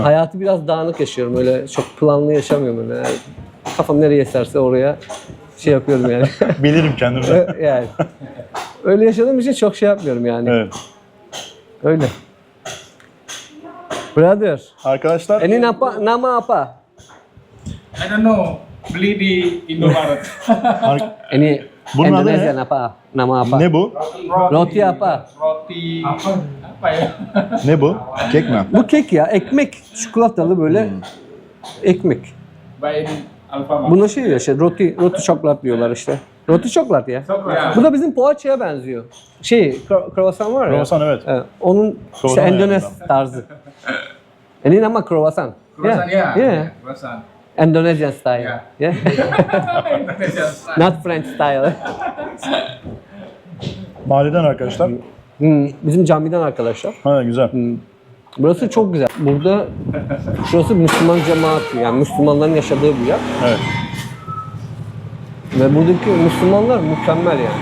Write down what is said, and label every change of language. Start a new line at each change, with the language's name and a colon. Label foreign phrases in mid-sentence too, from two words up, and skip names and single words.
Turkish: hayatı biraz dağınık yaşıyorum, öyle çok planlı yaşamıyorum öyle. Yani kafam nereye eserse oraya şey yapıyorum yani. Bilirim kendimi. Yani öyle yaşadığım için çok şey yapmıyorum yani. Evet. Öyle. Brother, Arkadaşlar
Indonesian: ini nama apa?
English: I don't know.
Indonesian: Beli di Indomaret. Ini
Turkish: Bunun adı Indonesian ne?
Indonesian: apa? Nama apa?
Turkish: ne bu?
Indonesian: Roti apa? Roti apa ya?
Turkish: Ne bu? Kek mi? Bu kek ya, ekmek, çikolatalı böyle ekmek. By Alfamart. Buna şey ya, işte
Indonesian: roti çikolat
Turkish: diyorlar işte.
Indonesian: Roti çikolat ya. Coklat.
Turkish: Bu da bizim poğaçaya benziyor. Kruvasan var ya. Kruvasan, evet. Onun işte Kruvasan Endonez ayarında. tarzı.
Indonesian: Ini nama kruvasan.
English: Croissant ya. Yeah. Croissant. Indonesian style. Yeah. Yeah. Indonesia style. Not French style.
Turkish: Mahalleden arkadaşlar. Bizim camiden arkadaşlar. Ha güzel. Burası çok güzel. Burada şurası Müslüman cemaati, yani Müslümanların yaşadığı bir yer. Evet. Ve buradaki Müslümanlar mükemmel yani.